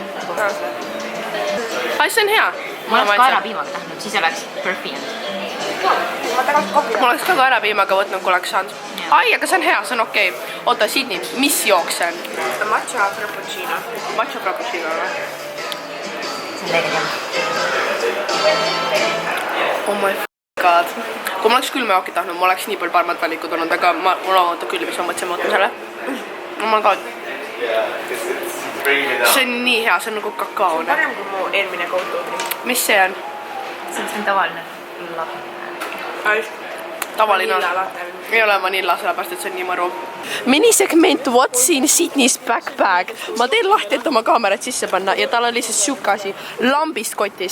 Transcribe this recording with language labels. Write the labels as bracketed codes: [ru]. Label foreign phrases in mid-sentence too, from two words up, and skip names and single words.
[et] Ai, see on hea. Ma oleks kaerapiimaga tahtnud, siis oleks perfect. Ma oleks ka kaerapiimaga võtnud, kui oleks saanud. Ai, aga see on hea, see on okei. Oota, Sydney, mis jook see on? Matcha frappuccino. Matcha frappuccino, või? See on leegeline. [en] Oh my god. [et] Kui ma oleks külmajooki tahtnud, ma oleks nii palju paremad valikud olnud, aga mul on küll, mis ma mõtlesin, ma võtan selle. [en] Oh my god. [et] See on nii hea, see on nagu kakaone. Parem kui mu eelmine go-to. Mis see on? See on tavaline latte. Tavaline on. Ei ole vanilla, sellepärast, et see on nii mõru. Minisegment [en] What's in Sydney's backpack. [et] Ma teen lahti, et oma kaamerat sisse panna ja tal on lihtsalt siuke asi lambist kotis.